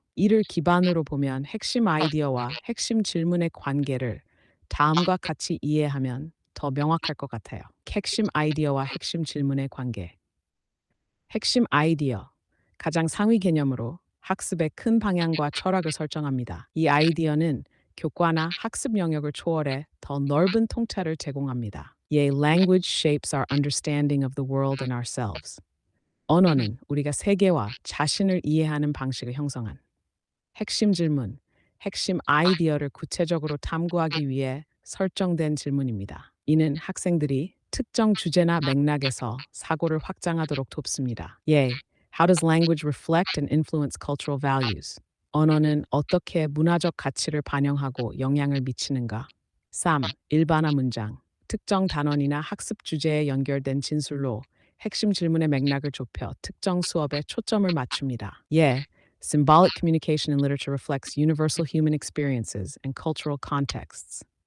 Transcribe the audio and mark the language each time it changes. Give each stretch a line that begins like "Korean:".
Korean: 이를 기반으로 보면 핵심 아이디어와 핵심 질문의 관계를 다음과 같이 이해하면 더 명확할 것 같아요. 핵심 아이디어와 핵심 질문의 관계. 핵심 아이디어. 가장 상위 개념으로 학습의 큰 방향과 철학을 설정합니다. 이 아이디어는 교과나 학습 영역을 초월해 더 넓은 통찰을 제공합니다.
English: Language shapes our understanding of the world and ourselves.
Korean: 언어는 우리가 세계와 자신을 이해하는 방식을 형성한 핵심 질문, 핵심 아이디어를 구체적으로 탐구하기 위해 설정된 질문입니다. 이는 학생들이 특정 주제나 맥락에서 사고를 확장하도록 돕습니다.
English: How does language reflect and influence cultural values?
Korean: 언어는 어떻게 문화적 가치를 반영하고 영향을 미치는가? 3. 일반화 문장. 특정 단원이나 학습 주제에 연결된 진술로 핵심 질문의 맥락을 좁혀 특정 수업에 초점을 맞춥니다.
English: Symbolic communication in literature reflects universal human experiences and cultural contexts.